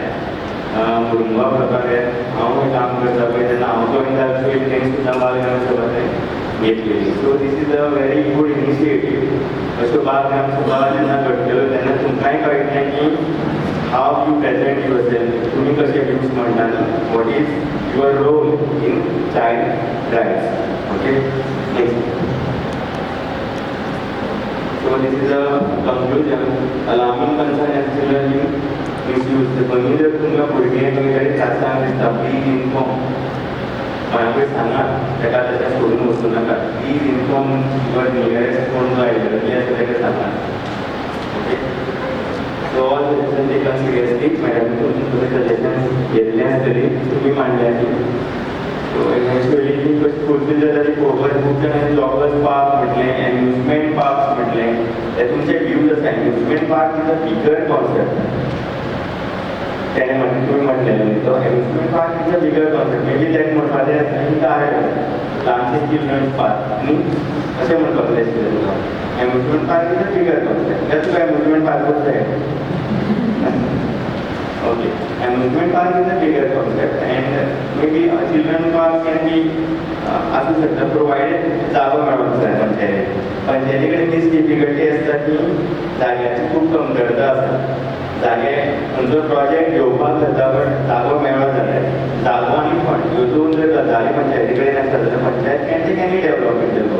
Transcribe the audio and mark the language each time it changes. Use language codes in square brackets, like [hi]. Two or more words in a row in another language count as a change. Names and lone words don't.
[kok] मुरुंबा प्रकारान हांव काम करता पळय तेन्ना हांव जॉइन जालो सो तेणी सुद्दां बाल ग्रामसभा थंय घेतलेली. [en] So this is a very good initiative. [kok] अश्यो बाल ग्रामसभा जेन्ना घडटल्यो तेन्ना तुमकांय कळटलें की [en] how you present your self [kok] तुम्ही कशे व्यूज म्हणटा [en] what is your role in child rights okay. next so this is a conclusion. Alarming concern as children being misused. [kok] When जर तुमकां भुरगें खंय तरी त्रासान दिसता, [en] please inform. [kok] कोणाकूय सांगात, ताका तशें सोडून वचूं नाका. [en] please inform your nearest [kok] कोण जो एल्डरली आसा ताका सांगात. ओके. [en] So all suggestions taken seriously. [kok] मॅडम तुमचे सजेशन्स घेतले आसतली, तुमी मांडले आसली. [en] So eventually [kok] ती कशी फुलफील जाता ती पळोवपाक खूब जाणांनी [en] joggers park [kok] म्हटलें, [en] amusement parks [kok] म्हटलें. हे तुमचे व्ह्यूज आसा. [en] Amusement park is a bigger concept. [kok] त्याने तुमी म्हटलेलें तो [en] amusement park is a bigger concept. [kok] मेबी तेका म्हणपाचें आसता की काय ल्हानशें [en] children's park [kok] न्ही अशें म्हणपाक जाय आसलें तुका. [en] Amusement park is a bigger concept. [kok] तें तुका एम्युजमेंट पार्कूच जाय. [en] Okay, amusement park is a bigger concept, and maybe a children park can be [kok] असू शकता [en] provided [kok] जागो मेळोंक जाय पंचायतीक. पंचायतीकडे तीच डिफिकल्टी आसता की जाग्याची खूब कमतरता आसा. जागे खंयचो प्रोजेक्ट घेवपाक जाता बट जागो मेळो जाल्यार जागो आनी फंड ह्यो दोन जर गजाली पंचायती कडेन आसता जाल्यार पंचायत [en] can development [kok] करतलो.